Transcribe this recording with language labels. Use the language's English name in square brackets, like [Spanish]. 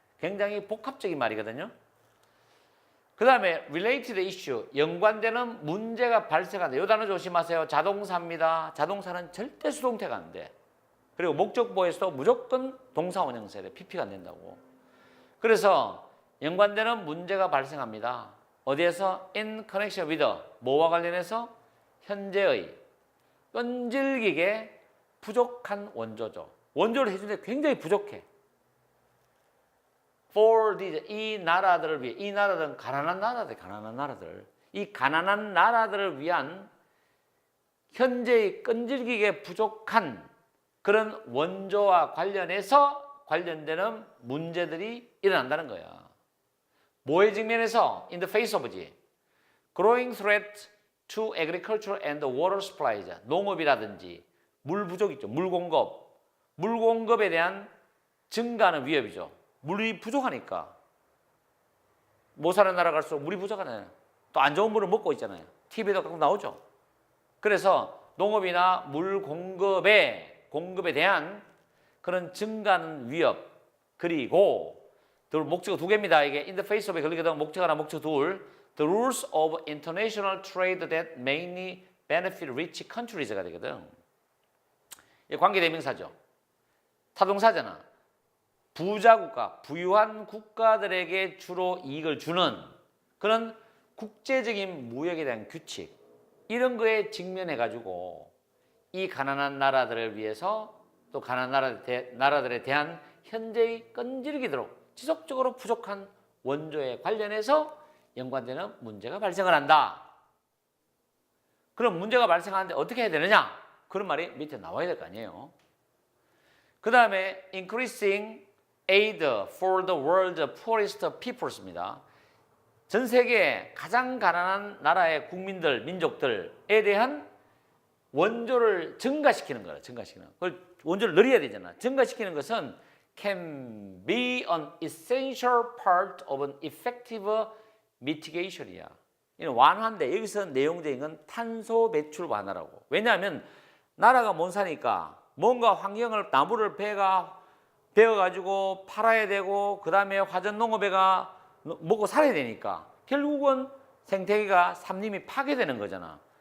[Korean] 굉장히 복합적인 말이거든요. 그 다음에 [English] related issue, [Korean] 연관되는 문제가 발생한다. 이 단어 조심하세요. 자동사입니다. 자동사는 절대 수동태가 안 돼. 그리고 목적보에서도 무조건 동사 원형사야 돼. PP가 안 된다고. 그래서 연관되는 문제가 발생합니다. 어디에서? [English] in connection with, [Korean] 뭐와 관련해서? 현재의 끈질기게 부족한 원조죠. 원조를 해주는데 굉장히 부족해. [English] for these, [Korean] 이 나라들을 위해, 이 나라들은 가난한 나라들. 이 가난한 나라들을 위한 현재의 끈질기게 부족한 그런 원조와 관련해서 관련되는 문제들이 일어난다는 거야. 뭐의 직면에서? [English] In the face of지. Growing threat to agriculture and water supplies. [Korean] 농업이라든지 물 부족 있죠. 물 공급. 물 공급에 대한 증가하는 위협이죠. 물이 부족하니까. 못 사는 나라 갈수록 물이 부족하잖아요. 또 안 좋은 물을 먹고 있잖아요. TV에도 가끔 나오죠. 그래서 농업이나 물 공급에 대한 그런 증가하는 위협. 그리고 목적어 두 개입니다. 이게 [English] in the face of [Korean] 에 걸리게 되면 목적어 하나, 목적어 둘. [English] The rules of international trade that mainly benefit rich countries가 [Korean] 되거든. 이게 관계대명사죠. 타동사잖아. 부자 국가, 부유한 국가들에게 주로 이익을 주는 그런 국제적인 무역에 대한 규칙, 이런 거에 직면해가지고 이 가난한 나라들을 위해서 또 가난한 나라들에 대한 현재의 끈질기도록 지속적으로 부족한 원조에 관련해서 연관되는 문제가 발생을 한다. 그럼 문제가 발생하는데 어떻게 해야 되느냐? 그런 말이 밑에 나와야 될 거 아니에요. 그 다음에 [English] increasing aid for the world's poorest peoples입니다. [Korean] 전 세계 가장 가난한 나라의 국민들, 민족들에 대한 원조를 증가시키는 거라. 그걸 원조를 늘려야 되잖아. 증가시키는 것은 [English] can be an essential part of an effective mitigation이야. [Korean] 이는 완화인데 여기서 내용적인 건 탄소 배출 완화라고. 왜냐하면 나라가 못 사니까 뭔가 환경을 나무를 베가 베어가지고 팔아야 되고 그 다음에 화전농업에가 먹고 살아야 되니까 결국은 생태계가 산림이 파괴되는 거잖아.